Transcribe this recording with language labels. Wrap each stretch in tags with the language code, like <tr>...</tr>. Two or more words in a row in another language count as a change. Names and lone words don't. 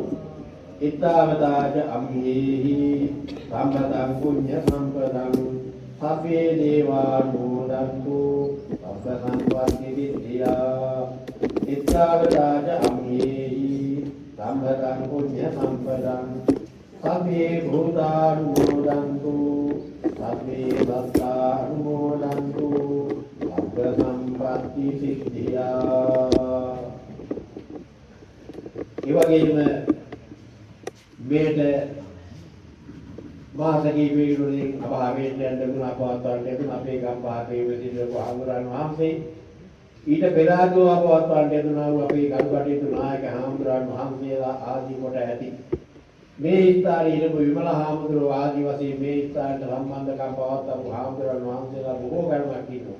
<pi>ඉත්තාවතාජ අම්හේහි සම්පතං පුඤ්ඤ සම්පතං සබ්බේ දේවානුමෝදන්තු සබ්බ සම්පatti විද්‍යා. ඉත්තාවතාජ අම්හේහි සම්පතං පුඤ්ඤ සම්පතං සබ්බේ භූතානුමෝදන්තු සබ්බේ සත්තානුමෝදන්තු සබ්බ සම්පatti සිද්ධියා.</pi> <si>ඒ වගේම මේට මාසකී වේරුලින් අභාවයෙන් දැන් අපවත්වන්නට අපේ ගම් පහේ වෙසිදු ආගුරන් වහන්සේ ඊට පෙර ආගෝ අපවත්වන්නට දුනා වූ අපේ ගල්කටයුතු නායක හාමුදුරන් වහන්සේලා ආදී කොට ඇති මේ ස්ථානයේ ඉරපු විමල හාමුදුරුවෝ ආදී වශයෙන් මේ ස්ථානට සම්බන්ධකම් පවත්වපු හාමුදුරන් වහන්සේලා බොහෝ ගණනක් ඉන්නවා.</si>